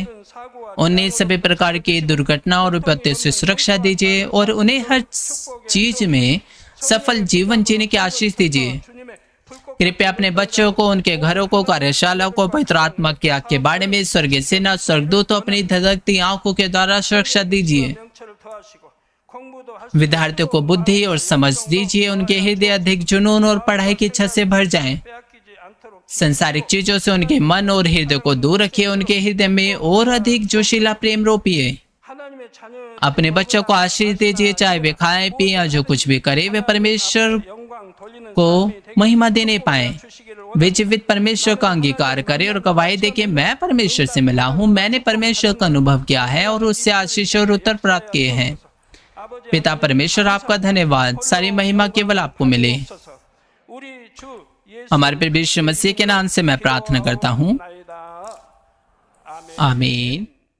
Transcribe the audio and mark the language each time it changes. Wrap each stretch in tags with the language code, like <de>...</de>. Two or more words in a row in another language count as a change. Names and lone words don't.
<hi>उन्हें सभी प्रकार की दुर्घटना और विपत्ति से सुरक्षा दीजिए और उन्हें हर चीज में सफल जीवन जीने की आशीष दीजिए। कृपया अपने बच्चों को, उनके घरों को, कार्यशाला को पवित्र आत्मा की आग के बारे में स्वर्गीय सेना, स्वर्गदूतों अपनी धधकती आंखों के द्वारा सुरक्षा दीजिए।</hi> <ko>공부도 할</ko> <hi>विद्यार्थियों को बुद्धि और समझ दीजिए, उनके हृदय अधिक जुनून और पढ़ाई की इच्छा से भर जाएं।</hi> <ko>빼앗기지 않도록</ko> <hi>संसारिक चीजों से उनके मन और हृदय को दूर रखिए, उनके हृदय में और अधिक जोशीला प्रेम रोपिए।</hi> <ko>하나님의 자녀</ko> <hi>अपने बच्चों को आशीष दीजिए, चाहे वे खाएं पिए या जो कुछ भी करे, वे परमेश्वर</hi> <ko>영광 돌리는</ko> <hi>को</hi> <ko>삶이 되게</ko> <hi>महिमा देने पाए।</hi> <ko>주시기를</ko> <hi>वे जीवित परमेश्वर का अंगीकार करें और गवाही दे कि मैं परमेश्वर से मिला हूँ, मैंने परमेश्वर का अनुभव किया है और उससे आशीष और उत्तर प्राप्त किए हैं।</hi> <ko>아버지</ko> <hi>पिता परमेश्वर, आपका धन्यवाद। सारी महिमा केवल आपको मिले।</hi> <ko>하소서. 우리 주 예수</ko> <hi>हमारे प्रभु यीशु मसीह के नाम से मैं प्रार्थना करता हूँ,</hi> <ko>나이다. 아멘.</ko> <hi>आमीन।</hi>